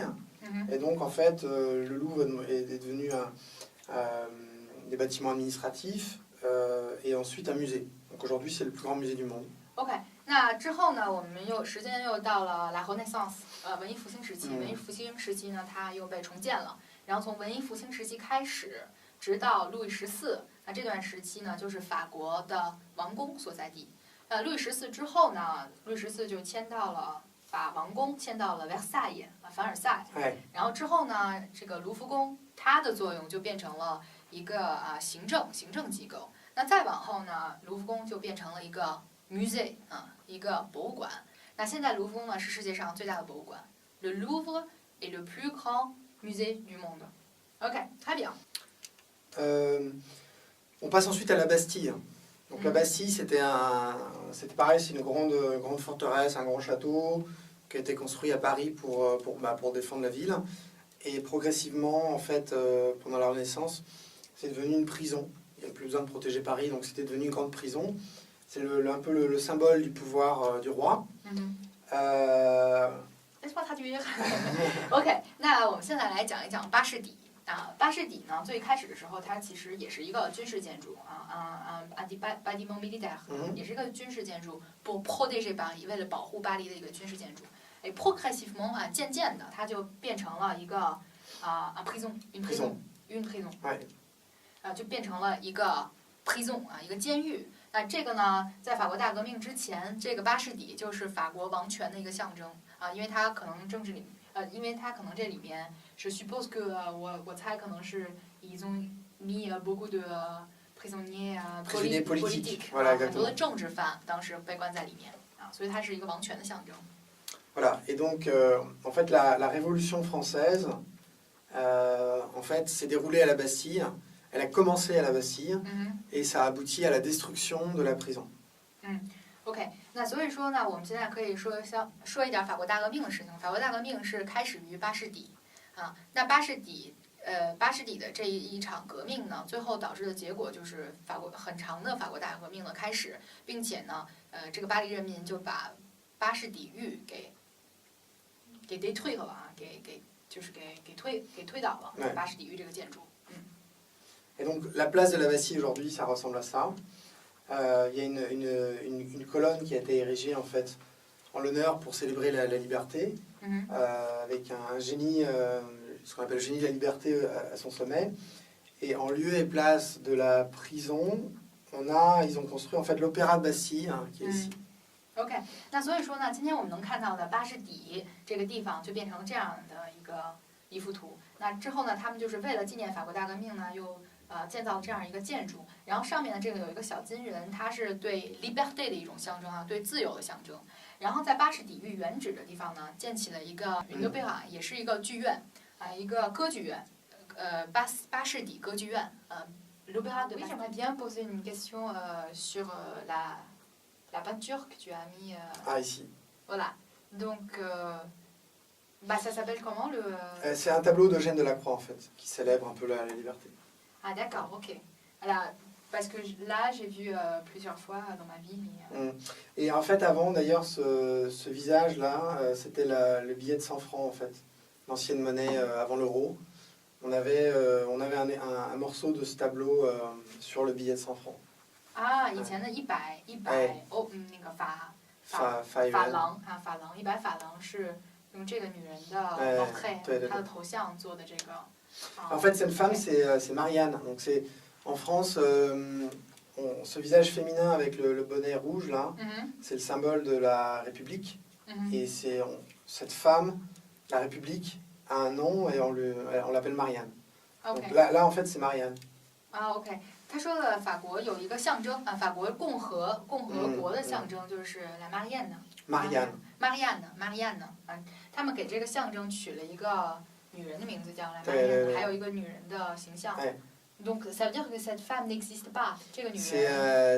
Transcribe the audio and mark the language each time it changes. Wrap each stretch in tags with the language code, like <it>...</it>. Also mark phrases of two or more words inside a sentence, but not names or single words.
<fr>Et donc, en fait, le Louvre est devenu des bâtiments administratifs et ensuite un musée. Donc aujourd'hui, c'est le plus grand musée du monde.</fr> <zh>OK， 那之后呢，我们时间又到了</zh> <fr>La Renaissance，</fr> <zh>文艺复兴时期。文艺复兴时期呢，它又被重建了。然后从文艺复兴时期开始，直到路易14，那这段时期呢，就是法国的王宫所在地。路易14之后呢，路易14就把王宫迁到了 Versailles， 凡尔赛。然后之后呢，这个卢浮宫它的作用就变成了一个行政机构。那再往后呢，卢浮宫就变成了一个 musée， 一个博物馆。那现在卢浮宫呢是世界上最大的博物馆。</zh> <fr>Le Louvre est le plus grand musée du monde. OK， très bien. On passe ensuite à la Bastille. Donc la Bastille, c'était pareil, c'est une grande forteresse, un grand château qui a été construit à Paris pour défendre la ville. Et progressivement, en fait, pendant la Renaissance, c'est devenu une prison. Il n'y a plus besoin de protéger Paris, donc c'était devenu une grande prison. C'est un peu le symbole du pouvoir du roi. Laisse-moi traduire.</fr> <zh>OK， 那我们现在来讲一讲巴士底。巴士底呢，最开始的时候，它其实也是一个军事建筑</zh> <fr>bâtiment militaire，</fr> <zh>也是一个军事建筑 ，</zh> <fr>pour protéger Paris，</fr> <zh>为了保护巴黎的一个军事建筑。progressivement 渐渐的，它就变成了一个</zh> <fr>un prison，une prison，</fr> <zh>就变成了一个 prison 一个监狱。那这个呢，在法国大革命之前，这个巴士底就是法国王权的一个象征啊，因为它可能政治里，因为它可能这里面是</zh> <fr>suppose que</fr> <zh>我猜可能是</zh> <fr>ils ont mis beaucoup de prisonniers politiques，</fr> <zh>很多的政治犯当时被关在里面啊，所以它是一个王权的象征。</zh> <fr>Voilà, et donc en fait la Révolution française, en fait, s'est déroulée à la Bastille. Elle a commencé à la Bastille et ça a abouti à la destruction de la prison.</fr> <zh>OK， 那所以说呢，我们现在可以说一点法国大革命的事情。法国大革命是开始于巴士底啊，那巴士底的这一场革命呢，最后导致的结果就是很长的法国大革命的开始，并且呢，这个巴黎人民就把巴士底狱给推了啊，给推倒了巴士底狱这个建筑。</zh> <fr>Et donc la place de la Bastille aujourd'hui, ça ressemble à ça. Il y a une colonne qui a été érigée en fait en l'honneur pour célébrer la liberté, avec un génie, ce qu'on appelle le génie de la liberté à son sommet. Et en lieu et place de la prison, ils ont construit en fait l'Opéra de Bastille, qui est ici.</fr> <zh>OK， 那所以说呢，今天我们能看到的巴士底这个地方就变成这样的一幅图。那之后呢，他们就是为了纪念法国大革命呢，又建造了这样一个建筑。然后上面的这个有一个小金人，它是对 liberté 的一种象征啊，对自由的象征。然后在巴士底狱原址的地方呢，建起了一个opéra，也是一个剧院啊，一个歌剧院，巴士底歌剧院 l'opéra de Bastille.</zh> <fr>Oui, j'aimerais bien poser une question sur la peinture que tu as mis. Ici. Voilà. Donc, ça s'appelle comment le. C'est un tableau d'Eugène Delacroix en fait, qui célèbre un peu la liberté. Ah d'accord, ok. Alors, parce que là, j'ai vu plusieurs fois dans ma vie. Mais, Et en fait, avant d'ailleurs, ce visage-là, c'était le billet de 100 francs en fait, l'ancienne monnaie avant l'euro. On avait un morceau de ce tableau sur le billet de 100 francs.</fr> <zh>啊，以前的100欧，那个法郎啊，法郎100法郎是用这个女人的 portrait， 她的头像做的这个。</zh> <fr>En fait, cette femme, c'est Marianne. Donc c'est en France, ce visage féminin avec le bonnet rouge là, c'est le symbole de la République. Et c'est cette femme, la République, a un nom et on l'appelle Marianne. Donc là, en fait, c'est Marianne.</fr> <zh>Ah, OK。他说的法国有一个象征啊，法国共和国的象征就是 la Marianne 啊，他们给这个象征取了一个女人的名字叫 la Marianne， 还有一个女人的形象。</zh> <fr>Donc ça veut dire que cette femme n'existe pas，</fr> <zh>这个女人。</zh>